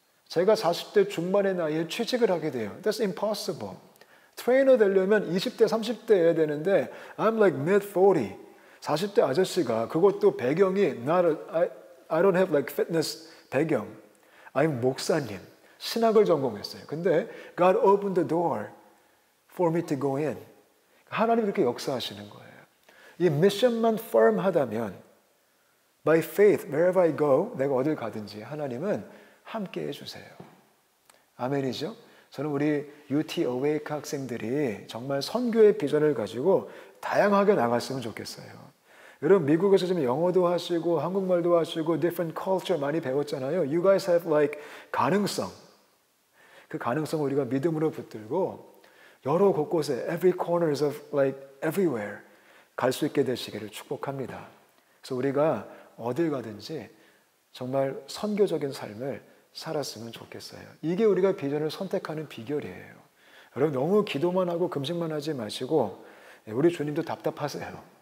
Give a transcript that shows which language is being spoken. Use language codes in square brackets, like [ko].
[ko] 제가 40대 중반의 나이에 취직을 하게 돼요. [en] That's impossible. [ko] 트레이너 되려면 20대, 30대 해야 되는데 [en] I'm like mid-40. [ko] 40대 아저씨가 그것도 배경이 [en] I don't have like fitness [ko] 배경. [en] I'm [ko] 목사님. 신학을 전공했어요. 근데 [en] God opened the door for me to go in. [ko] 하나님이 그렇게 역사하시는 거예요. 이 미션만 firm하다면 [en] by faith, wherever I go, [ko] 내가 어딜 가든지 하나님은 함께 해주세요. 아멘이죠? 저는 우리 UT Awake 학생들이 정말 선교의 비전을 가지고 다양하게 나갔으면 좋겠어요. 여러분 미국에서 지금 영어도 하시고 한국말도 하시고 [en] different culture [ko] 많이 배웠잖아요. [en] You guys have like [ko] 가능성. 그 가능성을 우리가 믿음으로 붙들고 여러 곳곳에 [en] every corners of like everywhere [ko] 갈 수 있게 되시기를 축복합니다. 그래서 우리가 어딜 가든지 정말 선교적인 삶을 살았으면 좋겠어요. 이게 우리가 비전을 선택하는 비결이에요. 여러분 너무 기도만 하고 금식만 하지 마시고 우리 주님도 답답하세요.